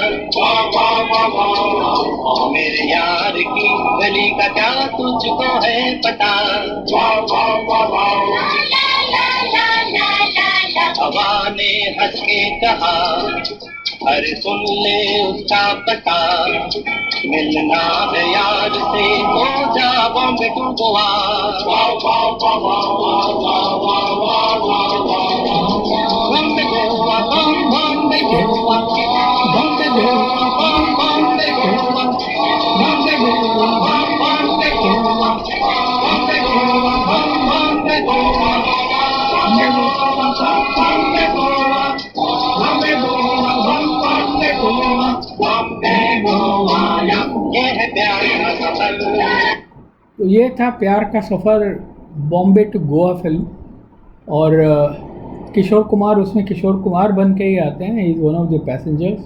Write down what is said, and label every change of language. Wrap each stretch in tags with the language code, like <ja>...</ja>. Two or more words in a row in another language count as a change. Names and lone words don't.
<hi>मेरे यार की गली का क्या तुझको है पता। हवा ने हंस के कहा, अरे सुन ले उसका पता, मिलना है यार से तो जा बॉम्बे टू गोवा। बॉम्बे गोवा, बॉम्बे गोवा, बॉम्बे गोवा, बॉम्बे गोवा, बॉम्बे गोवा, बॉम्बे गोवा, बॉम्बे गोवा, बॉम्बे गोवा, तो ये था प्यार का सफ़र, बॉम्बे टू गोवा फिल्म। और किशोर कुमार उसमें किशोर कुमार बन के ही आते हैं,</hi> <en>is one of the passengers.</en>